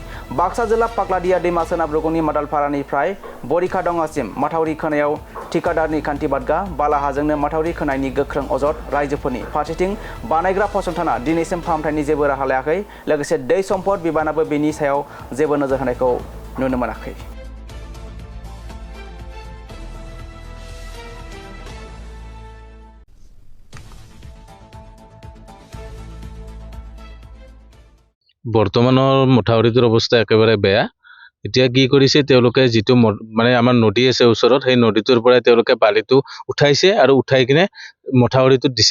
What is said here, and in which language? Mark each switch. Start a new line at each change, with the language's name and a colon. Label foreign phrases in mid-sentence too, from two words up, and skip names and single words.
Bodo: बाक्सा जिल्ला पागलादिया दैमा सोनाब रुगुंनि मादालपारानिफ्राय बरिखा दङासिम माथावरि खोनायाव ठिकादारनि खान्थि बादगा बालाहाजोंनो माथावरि खोनायनि गोख्रों अजद रायजोफोरनि। फारसेथिं बानायग्रा फसंथाना दिनैसिम फाहामथायनि जेबो राहा लायाखै। लोगोसे दै सम्पद बिबानाबो बेनि सायाव जेबो नोजोर होनायखौ नुनो मोनाखै।
Assamese: বৰ্তমানৰ মথাউৰিটোৰ অৱস্থা একেবাৰে বেয়া। এতিয়া কি কৰিছে তেওঁলোকে যিটো মানে আমাৰ নদী আছে ওচৰত সেই নদীটোৰ পৰাই তেওঁলোকে বালিটো উঠাইছে আৰু উঠাই কিনে মথাউৰিটোত দিছে।